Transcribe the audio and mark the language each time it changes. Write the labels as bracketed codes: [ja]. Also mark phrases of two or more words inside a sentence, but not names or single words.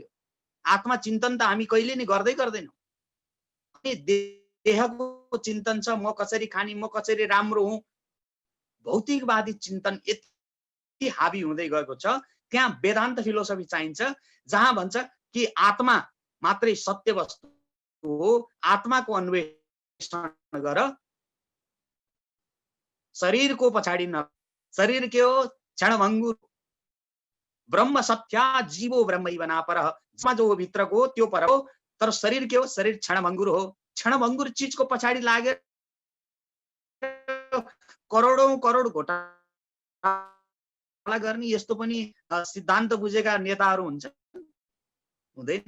[ne] आत्मा चिन्तन त हामी कहिले नै गर्दैनौं। अनि देहको चिन्तन छ, म कसरी खानी, म कसरी राम्रो हुँ, भौतिकवादी चिन्तन यति हावी हुँदै गएको छ। त्यहाँ वेदान्त फिलोसफी चाहिन्छ जहाँ भन्छ कि आत्मा मात्रै सत्य वस्तु हो, आत्माको अन्वेषण गर, शरीरको पछाडि न। शरीर के हो? क्षणभङ्गुर। [sa] ब्रह्म सत्या जीवो ब्रह्मैव नापरः, [ne] जो भित्रको त्यो पर हो। तर शरीर के हो? शरीर क्षणभङ्गुर हो। क्षणभङ्गुर चीजको पछाडि लागेर करोडौं करोड घोटाला घोटाला गर्ने यस्तो पनि सिद्धान्त बुझेका नेताहरू हुन्छन्? हुँदैन।